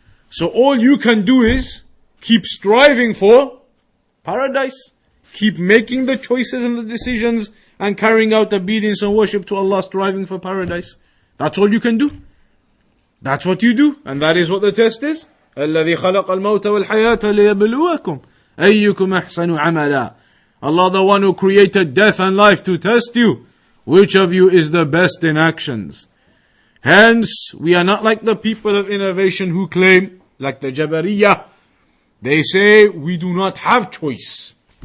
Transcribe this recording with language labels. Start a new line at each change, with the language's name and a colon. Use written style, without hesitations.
English: So all you can do is keep striving for paradise. Keep making the choices and the decisions and carrying out obedience and worship to Allah, striving for paradise. That's all you can do. That's what you do. And that is what the test is.
Arabic: الذي خلق الموت والحياة ليبلوكم أيكم أحسن عملا.
English: Allah, the one who created death and life to test you. Which of you is the best in actions? Hence, we are not like the people of innovation who claim, like the Jabariyah, they say we do not have choice.